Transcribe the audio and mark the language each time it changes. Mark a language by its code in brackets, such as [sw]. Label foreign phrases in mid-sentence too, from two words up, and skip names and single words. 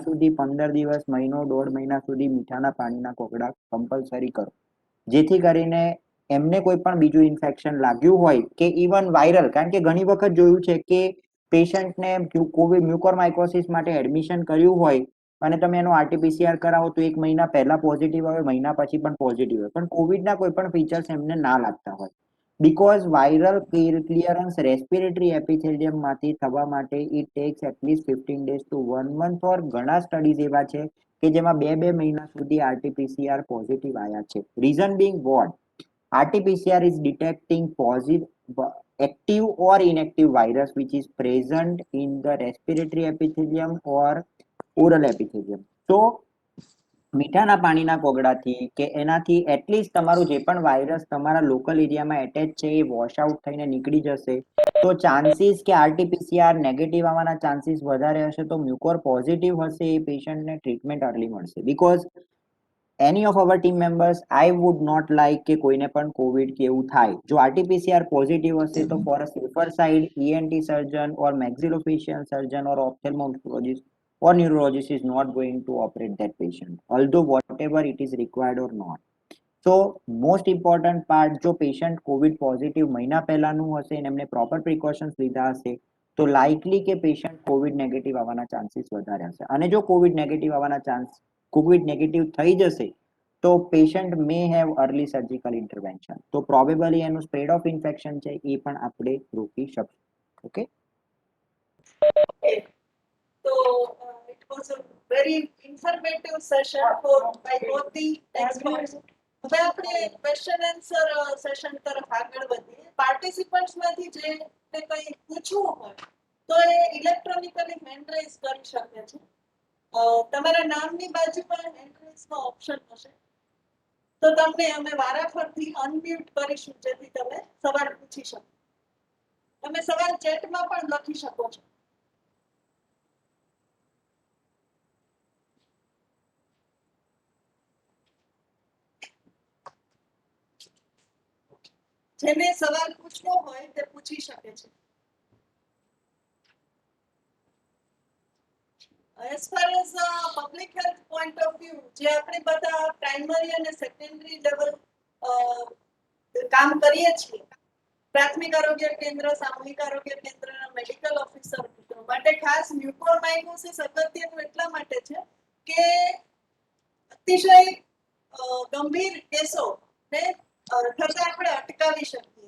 [gu] સુધી 15 દિવસ, મહિનો, 1.5 મહિના સુધી મીઠાના પાણીના કોગળા કમ્પલસરી કરો, જેથી કરીને એમને કોઈ પણ બીજું ઇન્ફેક્શન લાગ્યું હોય કે [en] even viral, [gu] કારણ કે ઘણી વખત જોયું છે કે પેશન્ટને [en] Covid mucormycosis [gu] માટે એડમિશન કર્યું હોય અને તમે એનો આરટીપીસીઆર કરાવો તો 1 મહિના પહેલા પોઝિટિવ આવે, મહિના પછી પણ પોઝિટિવ આવે, પણ કોવિડના કોઈ પણ ફીચર્સ એમને ના લાગતા હોય. [en] because viral clearance respiratory [gu] એપિથેલિયમમાંથી થવા માટે [en] it takes atleast 15 days to 1 month, [gu] ઓર ઘણા સ્ટડીઝ એવા છે કે જેમાં 2 મહિના સુધી આરટીપીસીઆર પોઝિટિવ આવ્યા છે. [en] reason being what? RT-PCR is detecting active or inactive virus which is present in the respiratory epithelium or oral epithelium. So, [gu] મીઠાના પાણીના કોગળાથી કે એનાથી એટલીસ્ટ તમારું જે પણ વાયરસ તમારા લોકલ એરિયામાં એટેચ છે એ [en] wash out [gu] થઈને નીકળી જશે. તો ચાન્સીસ કે આરટીપીસીઆર નેગેટિવ આવવાના ચાન્સીસ વધારે હશે, તો મ્યુકોર પોઝિટિવ હશે એ પેશન્ટને [en] treatment early [gu] મળશે. [en] બીકોઝ any of our team members, I would not like [gu] કે કોઈને પણ કોવિડ કે એવું થાય. જો આરટીપીસીઆર પોઝિટિવ હશે તો [en] for a safer side ENT surgeon or maxillofacial surgeon or ophthalmologist or neurologist is not going to operate that patient, although whatever it is required or not. So most important part, [gu] જો [en] patient Covid positive [gu] મહિના પહેલાનું હશે અને એમને [en] proper precautions [gu] લીધા હશે તો લાઇકલી કે [en] patient Covid negative [gu] આવવાના ચાન્સીસ વધારે હશે. અને જો [en] Covid negative [gu] થઈ જશે તો [en] patient may have early surgical intervention. [gu] તો પ્રોબેબલી એનું [en] spread of infection [gu] છે એ પણ આપણે રોકી શકીશું. ઓકે. [en] So it was a very informative session for by both the experts. [gu] હવે આપણે [en] question answer session [gu] તરફ આગળ વધીએ. પાર્ટિસિપન્ટ્સમાંથી જે કંઈ પૂછવું હોય તો એ ઇલેક્ટ્રોનિકલી [en] hand raise [gu] કરી શકે છે. તમારા નામની બાજુમાં હેન્ડ રેઝનો ઓપ્શન હશે, તો તમને અમે વારાફરતી અનમ્યુટ કરીશું જેથી તમે સવાલ પૂછી શકો. તમે સવાલ ચેટમાં પણ લખી શકો છો. જેને સવાલ પૂછવો હોય તે પૂછી શકે છે. [en] As far as public health point of view, [gu] જે આપણે બધા પ્રાઇમરી અને [en] secondary level [gu] કામ કરીએ છીએ, પ્રાથમિક આરોગ્ય કેન્દ્ર, સામૂહિક આરોગ્ય કેન્દ્રના [en] medical officer [gu] માટે ખાસ મ્યુકોરમાઇકોસિસ અગત્યનું એટલા માટે છે કે અતિશય ગંભીર કેસોને થતા આપણે અટકાવી શકીએ.